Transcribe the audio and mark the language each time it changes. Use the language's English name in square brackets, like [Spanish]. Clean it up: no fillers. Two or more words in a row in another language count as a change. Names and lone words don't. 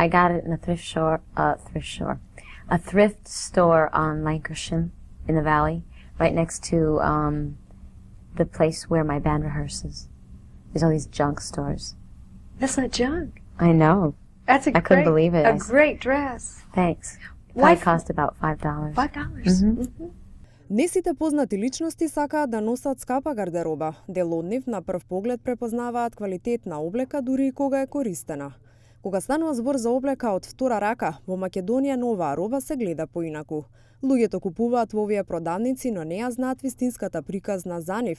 [English] I got it in a thrift store on Lancashire in the Valley, right next to the place where my band rehearses. There's all these junk stores. That's not junk. I know. That's a I couldn't believe it. A great dress. Thanks. Why It cost about $5. $5. [Macedonian] Не сите познати личности сакаат да носат скапа гардероба. Дел од нив на прв поглед препознаваат квалитетна облека дури и кога е користена. Кога станува збор за облека од втора рака, во Македонија новаа роба се гледа поинаку. Луѓето купуваат во овие продавници, но не ја знаат вистинската приказна за нив.